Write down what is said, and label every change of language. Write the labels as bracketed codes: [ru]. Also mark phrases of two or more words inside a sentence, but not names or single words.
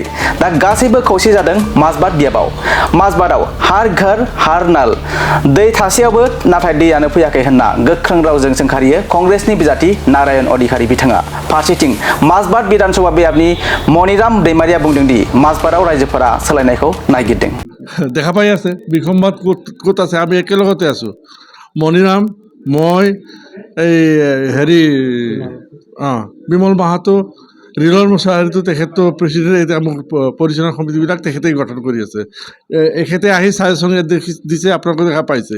[brx] दा गासैबो खौसे जादों माजबाद बियाबाव। माजबादाव हार घर हार नाल, दै थासेयावबो नाथाय दैयानो फैयाखै होनना गोख्रों रावजों सोंखारियो कंग्रेसनि बिजाथि नारायण अधिकारी बिथाङा। फारसेथिं माजबाद विधानसभा बियाबनि मणिराम दैमारिया बुंदों दि माजबादाव रायजोफोरा सोलायनायखौ नागिरदों। [as] দেখা পাই আছে বিসম্বাদ ক'ত আছে, আমি একেলগতে আছোঁ। মণিৰাম, মই, এই হেৰি বিমল মাহাতো, ৰিলৰ মুছাহাৰীটো তেখেতটো প্ৰেচিডেণ্ট, এতিয়া মোক পৰিচালনা সমিতিবিলাক তেখেতেই গঠন কৰি আছে। এখেতে আহি ছাজেশ্যন দিছে, আপোনালোকে দেখা পাইছে।